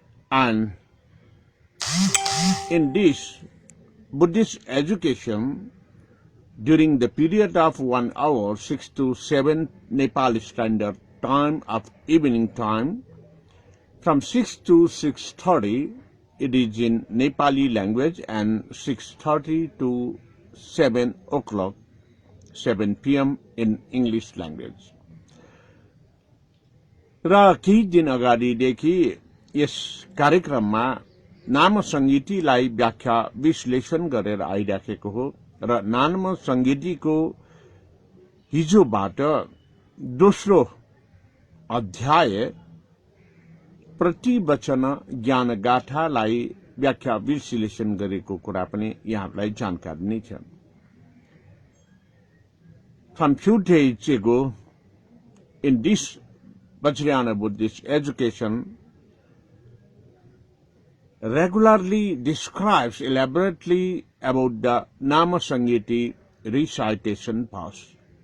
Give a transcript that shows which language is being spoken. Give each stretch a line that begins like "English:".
English: And in this Buddhist education, during the period of 1 hour, 6 to 7 Nepali Standard Time of evening time, from 6 to 6:30, it is in Nepali language, and 6:30 to 7 o'clock, 7 p.m. in English language.
Nepali: र केही दिन अगाडिदेखि यस कार्यक्रममा नाम संगीतिलाई व्याख्या विश्लेषण गरेर आइराखेको हो र नाम संगीतिको हिजोबाट दोस्रो अध्याय प्रतिवचन ज्ञान गाथालाई व्याख्या विश्लेषण गरेको कुरा पनि यहाँलाई जानकारी नै छ।
English: From few days ago, in this Vajrayana Buddhist education regularly describes elaborately about the Nama Sangiti recitation path.